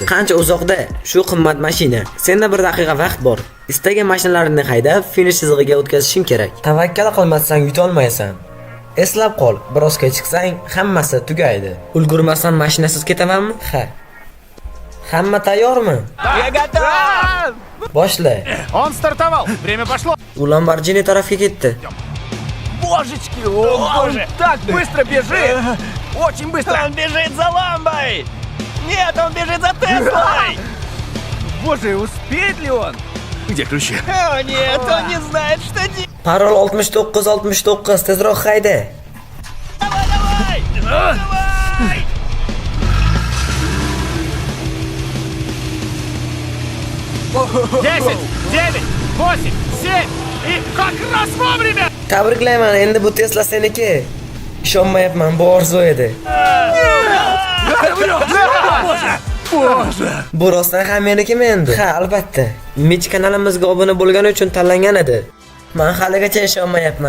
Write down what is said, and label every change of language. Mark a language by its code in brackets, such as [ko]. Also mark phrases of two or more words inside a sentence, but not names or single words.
[uz] Qancha uzoqda? Shu qimmat mashina. Senda 1 daqiqa vaqt bor. Istagan mashinalaringni haydab, finish chizig'iga o'tkazishing kerak. Tavakkal qilmasang yutolmaysan. Eslab qol, biroz kechiksang hammasi tugaydi. Ulgurmasam mashinasiz ketamanmi? Ha. Hamma tayyormi? [ru] Я готов! [uz] Boshla. [ru] Он стартовал. Время пошло. [uz] U Lamborghini tarafga ketdi. [ru] Божечки, он так быстро бежит! Очень быстро! Он бежит за ламбой! Нет, он бежит за Теслой! Боже, успеет ли он? Где ключи? О нет, он не знает, что делать! [uz] Parol 69 tezroq hayda. [ru] Давай! 10, 9, 8, 7 и как раз vomrya. [uz] Tabriklayman, endi bu Tesla seniki. Ishonmayapman, bu orzu edi. Bu rostdan ham meniki endi. Ha, albatta. Mitch kanalimizga obuna bo'lgani uchun tanlangan edi. Men haligacha ishonmayapman.